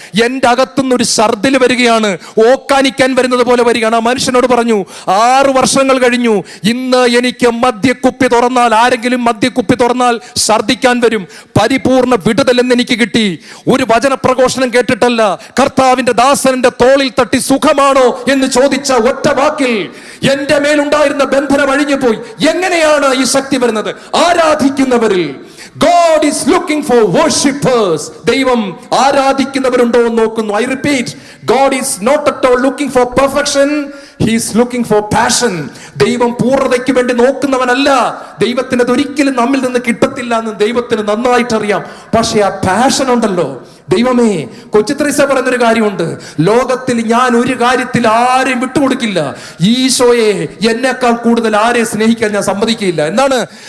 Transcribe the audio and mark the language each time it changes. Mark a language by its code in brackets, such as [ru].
[ml] എന്റെ അകത്തുനിന്ന് ഒരു ഛർദിൽ വരികയാണ്, ഓക്കാനിക്കാൻ വരുന്നത് പോലെ വരികയാണ്. ആ മനുഷ്യനോട് പറഞ്ഞു, 6 വർഷങ്ങൾ കഴിഞ്ഞു, ഇന്ന് എനിക്ക് മദ്യക്കുപ്പി തുറന്നാൽ, ആരെങ്കിലും മദ്യക്കുപ്പി തുറന്നാൽ ഛർദിക്കാൻ വരും. പരിപൂർണ വിടുതൽ എന്ന് എനിക്ക് കിട്ടി. ഒരു വചനപ്രഘോഷണം കേട്ടിട്ടല്ല, കർത്താവിന്റെ ദാസന്റെ തോളിൽ തട്ടി സുഖമാണോ എന്ന് ചോദിച്ച ഒറ്റ വാക്കിൽ എന്റെ മേലുണ്ടായിരുന്ന ബന്ധനം അഴിഞ്ഞു പോയി. എങ്ങനെയാണ് ഈ ശക്തി വരുന്നത്? ആരാധിക്കുന്നവരിൽ. [en] God is looking for worshippers. [ml] ദൈവം ആരാധിക്കുന്നവരുണ്ടോ എന്ന് നോക്കുന്നു. [en] I repeat, God is not at all looking for perfection. He is looking for passion. [ml] ദൈവം പൂർണ്ണതയ്ക്ക് വേണ്ടി നോക്കുന്നവനല്ല. ദൈവത്തിന് അതൊരിക്കലും നമ്മിൽ നിന്ന് കിട്ടത്തില്ല എന്ന് ദൈവത്തിന് നന്നായിട്ട് അറിയാം. പക്ഷെ ആ പാഷൻ ഉണ്ടല്ലോ, ദൈവമേ, കൊച്ചുത്രേസ്യ പറയുന്നൊരു കാര്യമുണ്ട്, ലോകത്തിൽ ഞാൻ ഒരു കാര്യത്തിൽ ആരെയും വിട്ടുകൊടുക്കില്ല, ഈശോയെ എന്നേക്കാൾ കൂടുതൽ ആരെ സ്നേഹിക്കാൻ ഞാൻ സമ്മതിക്കില്ല. എന്താണ്?